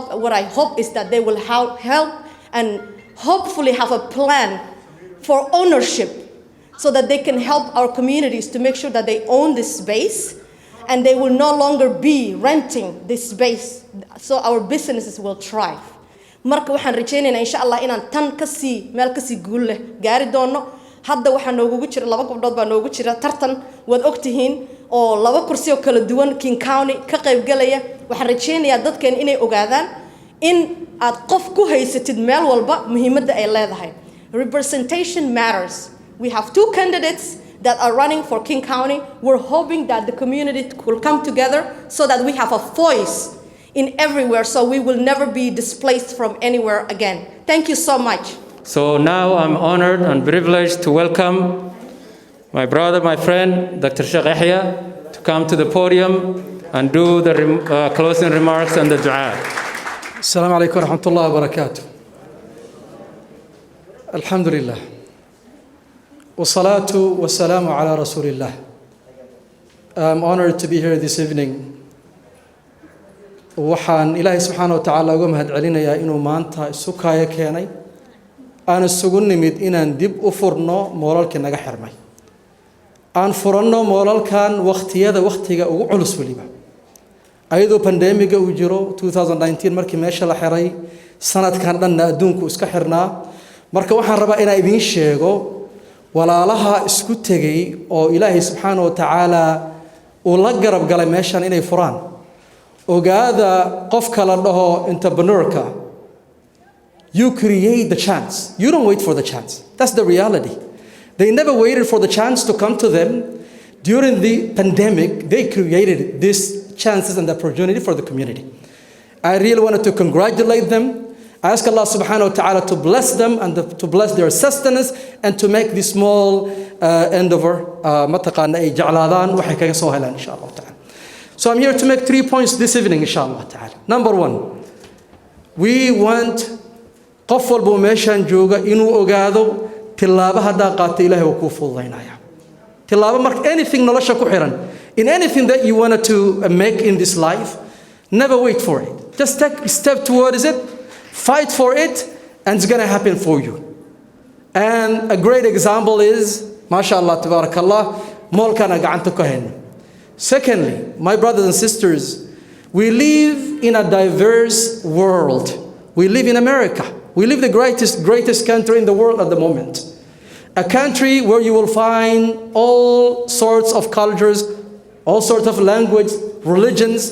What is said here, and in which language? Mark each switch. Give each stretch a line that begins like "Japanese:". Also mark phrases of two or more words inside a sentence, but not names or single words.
English: What I hope is that they will help and hopefully have a plan for ownership so that they can help our communities to make sure that they own this space and they will no longer be renting this space so our businesses will thrive.
Somali: Marka waxaan rajaynaynaa
Arabic: إن شاء الله
Somali: inaan tan kasii meel kasii guul leh gaari doono hadda waxaa noogu jira laba gabdhood baa noogu jira tartan waad ogtihiin oo laba kursi oo kala duwan King County ka qayb galaya waxaan rajaynayaa dadkeen inay ogaadaan in aad qof ku haysatid meel walba muhiimadda ay leedahay
English: representation matters. We have two candidates that are running for King County. We're hoping that the community will come together so that we have a voice in everywhere so we will never be displaced from anywhere again. Thank you so much. So now I'm honored and privileged to welcome my brother, my friend, Dr. Sheikh Yahya, to come to the podium and do the closing remarks and the dua.
Arabic: السلام عليكم ورحمة الله وبركاته. الحمد لله والصلاة والسلام على رسول الله.
English: I'm honored to be here this evening.
Somali: waxaan Ilaahay
Arabic: سبحانه وتعالى
Somali: uga mahadcelinayaa inuu maanta isu kaaya keenay aan isugu nimid inaan dib u furno moolalkii naga xirmay aan furanno moolalkan waqtiga ugu culus waliba ayadoo pandemiga uu jiro 2019 markii meesha la xiray sanadkan dhanna adduunku iska xirnaa marka waxaan rabaa inaan idin sheego walaalaha isku tagay oo Ilaahay
Arabic: سبحانه وتعالى
Somali: uu la garab galay meeshan inay furaan ogaada qofka la dhaho entrepreneurka
English: you create the chance you don't wait for the chance that's the reality they never waited for the chance to come to them during the pandemic they created this chances and the opportunity for the community I really wanted to congratulate them I ask Allah
Arabic: سبحانه وتعالى
English: to bless them and to bless their sustenance and to make this small endeavor
Somali: mataqaana ay jeclaadaan waxay kaga soo helaan insha
Arabic: الله تعالى
English: so I'm here to make 3 points this evening
Arabic: إن شاء الله تعالى
English: number 1 we want
Somali: qof walba meeshan jooga inuu ogaado tilaabo hadaa qaatay Ilaahay wuu ku fududeynaya tilaabo marka
English: anything
Somali: nolosha ku xiran
English: in anything that you wanted to make in this life never wait for it just take a step towards it fight for it and it's going to happen for you and a great example is
Arabic: ما شاء الله تبارك الله
Somali: molkana gacanta ku hayno
English: secondly my brothers and sisters we live in a diverse world we live in America We live the greatest country in the world at the moment. A country where you will find all sorts of cultures, all sorts of language, religions.